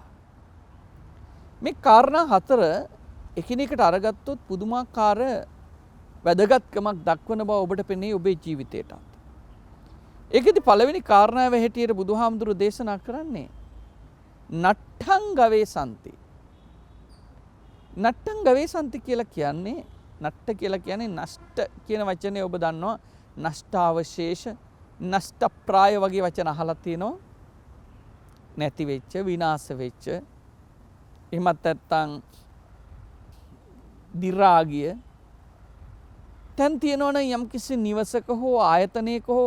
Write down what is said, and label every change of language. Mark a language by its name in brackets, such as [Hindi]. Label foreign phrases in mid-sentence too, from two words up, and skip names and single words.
[Sinhala] මේ කාරණා 4 එකිනෙකට අරගත්තොත් පුදුමාකාර වැදගත්කමක් දක්වන බව ඔබට පෙනේ ඔබේ ජීවිතේටත්. ඒකෙදි පළවෙනි කාරණාව හැටියට බුදුහාමුදුරුවෝ දේශනා කරන්නේ [Pali] නට්ඨං ගවේ සම්ති. නට්ඨං ගවේ සම්ති [Sinhala] කියලා කියන්නේ, නට්ඨ කියලා කියන්නේ නෂ්ට කියන වචනේ ඔබ දන්නවා. නෂ්ටාවශේෂ, නෂ්ටප්‍රාය වගේ වචන අහලා තියෙනවා. නැති වෙච්ච, විනාශ වෙච්ච, එහෙමත් නැත්නම් දිරා ගිය තැන් තියෙනවනේ යම්කිසි නිවසක හෝ ආයතනයක හෝ.